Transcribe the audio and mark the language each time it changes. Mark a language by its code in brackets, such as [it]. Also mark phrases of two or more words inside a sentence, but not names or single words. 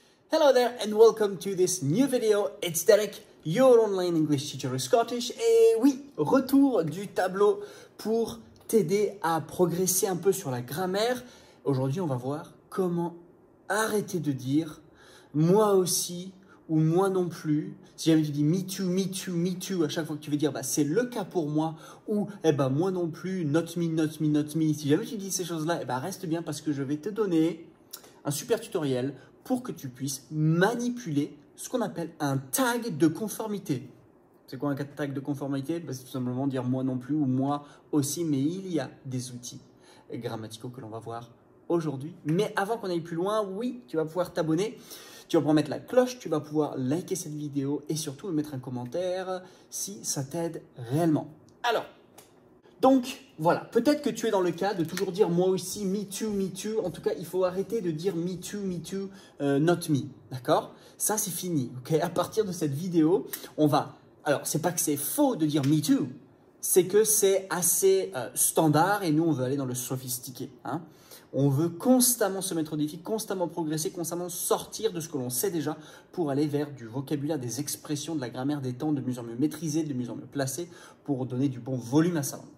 [en] Hello there and welcome to this new video. It's Derek, your online English teacher in Scottish. [fr] Et oui, retour du tableau pour t'aider à progresser un peu sur la grammaire. Aujourd'hui, on va voir comment arrêter de dire « moi aussi » ou « moi non plus ». Si jamais tu dis « [en] me too, me too, me too [fr] » à chaque fois que tu veux dire bah, « c'est le cas pour moi » ou « eh ben, moi non plus, [en] not me, not me, not me ». [fr] Si jamais tu dis ces choses-là, eh ben, reste bien parce que je vais te donner un super tutoriel pour que tu puisses manipuler ce qu'on appelle un tag de conformité. C'est quoi un tag de conformité? Bah, c'est tout simplement dire moi non plus ou moi aussi, mais il y a des outils grammaticaux que l'on va voir aujourd'hui. Mais avant qu'on aille plus loin, oui, tu vas pouvoir t'abonner, tu vas pouvoir mettre la cloche, tu vas pouvoir liker cette vidéo et surtout mettre un commentaire si ça t'aide réellement. Alors, donc, voilà, peut-être que tu es dans le cas de toujours dire moi aussi, [en] me too, me too. [fr] En tout cas, il faut arrêter de dire [en] me too, not me. [fr] D'accord? Ça, c'est fini. Ok? À partir de cette vidéo, on va... Alors, c'est pas que c'est faux de dire [en] me too, [fr] c'est que c'est assez standard et nous, on veut aller dans le sophistiqué. Hein? On veut constamment se mettre au défi, constamment progresser, constamment sortir de ce que l'on sait déjà pour aller vers du vocabulaire, des expressions, de la grammaire, des temps de mieux en mieux maîtrisés, de mieux en mieux placés pour donner du bon volume à sa langue.